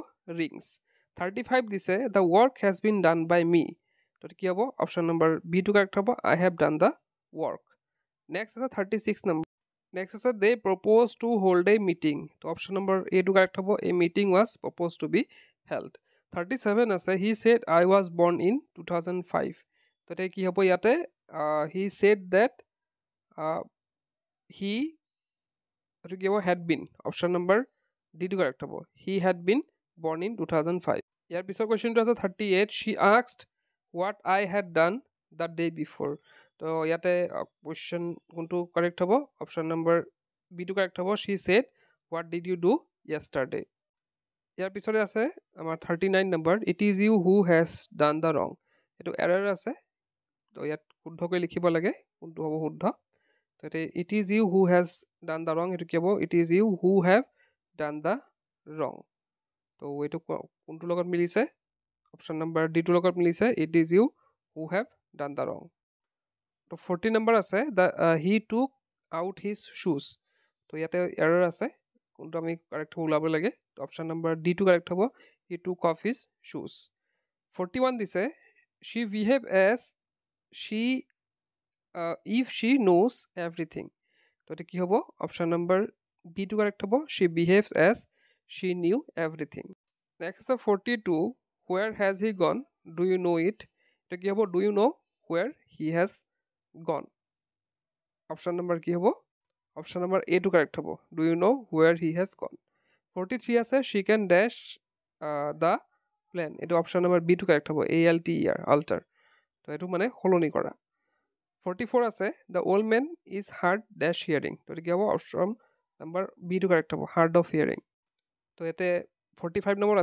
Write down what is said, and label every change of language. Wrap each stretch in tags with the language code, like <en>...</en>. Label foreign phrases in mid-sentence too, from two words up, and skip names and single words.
<en>ৰিংছ 35 দিছে the work has been done by me</en> <as>তো কি হ'ব</as> <en>option number</en> <as>বিটো কাৰেক্ট হ'ব</as> <en>I have done the work next আছে 36 number next আছে they propose to hold a meeting তো option number</en> <as>এটো কাৰেক্ট হ'ব</as> <en>a meeting was propose to be held 37 আছে he said I was born in 2005</en> <as>তো কি হ'ব ইয়াতে</as> <en>he said that হি</en> <as>এইটো কি হ'ব</as> <en>had been option number</en> <as>ডিটো কাৰেক্ট হ'ব</as> <en>he had been born in 2005</en> <as>ইয়াৰ পিছৰ কুৱেশ্যনটো আছে</as> <en>38 she asked what I had done the day before</en> <as>তো ইয়াতে কুৱেশ্যন কোনটো কাৰেক্ট হ'ব</as> <en>option number</en> <as>বিটো কাৰেক্ট হ'ব</as> <en>she said what did you do yesterday</en> <as>ইয়াৰ পিছতে আছে আমাৰ 39 নম্বৰ</as> <en>it is you who has done the wrong এইটো এৰাৰ</en> <as>আছে তো ইয়াত শুদ্ধকৈ লিখিব লাগে কোনটো হ'ব শুদ্ধ তো</as> <en>it is you who has done the wrong</en> <as>এইটো কি হ'ব</as> <en>it is you who have done the wrong</en> <as>তো এইটো কোনটোৰ লগত মিলিছে</as> <en>option number</en> <as>ডিটোৰ লগত মিলিছে</as> <en>it is you who have done the wrong</en> <as>তো 40 নম্বৰ আছে</as> <en>the he took out his shoes</en> <as>তো ইয়াতে এৰাৰ আছে কোনটো আমি কাৰেক্ট হ'ব ওলাব লাগে তো</as> <en>option number</en> <as>ডিটো কাৰেক্ট হ'ব</as> <en>he took off his shoes 41 দিছে she behave as she if she knows everything</en> <as>তো এইটো কি হ'ব</as> <en>option number</en> <as>বিটো কাৰেক্ট হ'ব</as> <en>she behaves as she knew everything next আছে 42 where has he gone do you know it</en> <as>এইটো কি হ'ব</as> <en>do you know where he has gone option number</en> <as>কি হ'ব</as> <en>option number</en> <as>এটো কাৰেক্ট হ'ব</as> <en>do you know where he has gone 43 আছে she can dash the plane এইটো option number</en> <as>বিটো কাৰেক্ট হ'ব</as> <en>ALTER আল্টাৰ</en> <as>তো এইটো মানে সলনি কৰা 44 আছে</as> <en>the old men is hard dash hearing</en> <as>তো এইটো কি হ'ব</as> <en>option number</en> <as>বিটো কাৰেক্ট হ'ব</as> <en>hard of hearing</en> <as>তো ইয়াতে 45 নম্বৰ</as>